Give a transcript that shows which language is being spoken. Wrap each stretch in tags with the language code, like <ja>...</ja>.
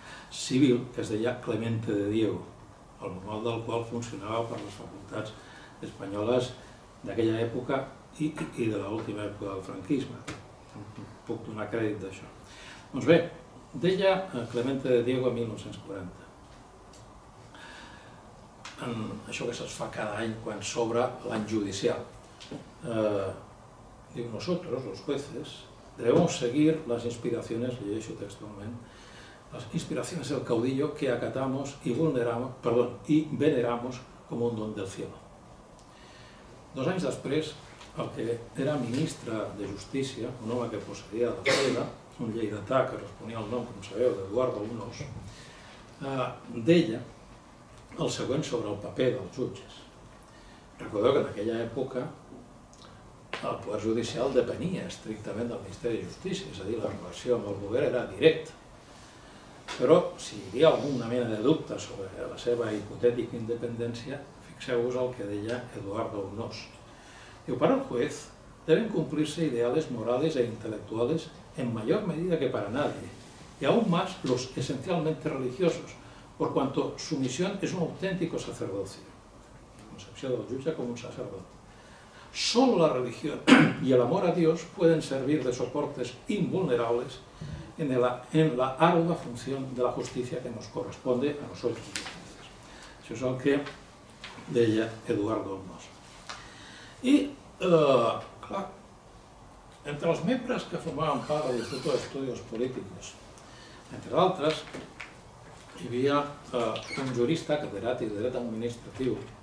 <ca>civil que es deia Clemente de Diego, el manual del qual funcionava per les facultats espanyoles d'aquella època i de l'última època del franquisme. Puc donar crèdit d'això. Doncs bé, deia Clemente de Diego en 1940. Això que se'ls fa cada any quan s'obre l'any judicial.</ca> <es>Diu, nosotros, los jueces, debemos seguir las inspiraciones,</es> <ca>llegeixo textualment,</ca> <es>las inspiraciones del caudillo que acatamos y veneramos como un don del cielo.</es> <ca>2 anys després, el que era ministre de Justícia, un home que posseïa la Freda, un lleidatà que responia al nom, com sabeu, d'Eduardo Unós, deia el següent sobre el paper dels jutges. Recordeu que en aquella època el poder judicial depenia estrictament del Ministeri de Justícia, és a dir, la relació amb el govern era directa. Però si hi havia alguna mena de dubte sobre la seva hipotètica independència, fixeu-vos el que deia Eduardo Unós.</ca> <es>Diu, para el juez deben cumplirse ideales morales e intelectuales en mayor medida que para nadie, y aún más los esencialmente religiosos, por cuanto su misión es un auténtico sacerdocio. La concepción del jutge como un sacerdote. Solo la religión y el amor a Dios pueden servir de soportes invulnerables en la ardua función de la justicia que nos corresponde a nosotros.</es> <ca>Això és el que deia Eduardo Unós. I, clar, entre els membres que formaven part de l'Instituto de Estudios Políticos, entre d'altres, hi havia un jurista catedràtic de dret administratiu.</ca>